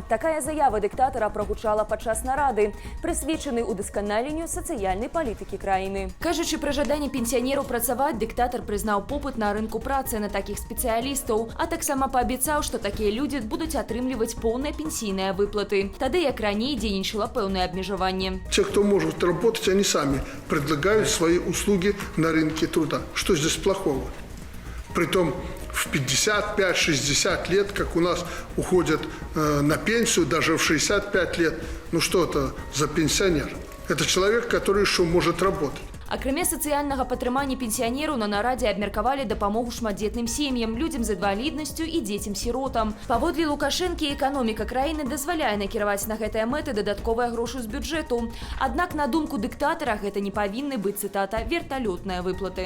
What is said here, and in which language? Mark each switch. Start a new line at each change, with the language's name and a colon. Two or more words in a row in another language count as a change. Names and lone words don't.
Belarusian: Такая заява дыктатара прагучала падчас нарады, прысвечанай удасканаленню сацыяльнай палітыкі краіны. Кажучы пра жаданне пенсіянераў працаваць, дыктатар прызнаў попыт на рынку працы на такіх спецыялістаў, а таксама паабяцаў, што такія людзі будуць атрымліваць поўныя пенсійныя выплаты. Тады, як раней, дзейнічала пэўнае абмежаванне.
Russian: Те, кто может работать, они сами предлагают свои услуги на рынке труда. Что здесь плохого? Притом в 55-60 лет, как у нас уходят на пенсию, даже в 65 лет. Ну что это за пенсионер? Это человек, который еще может работать.
Belarusian: Акрамя сацыяльнага падтрымання пенсіянераў на нарадзе абмеркавалі дапамогу шматдзетным сем'ям, людзям з інваліднасцю і дзецям-сіротам. Паводле Лукашэнкі, эканоміка краіны дазваляе накіраваць на гэтыя мэты дадатковыя грошы з бюджэту. Аднак, на думку дыктатара, гэта не павінны быць, цытата, верталётныя выплаты.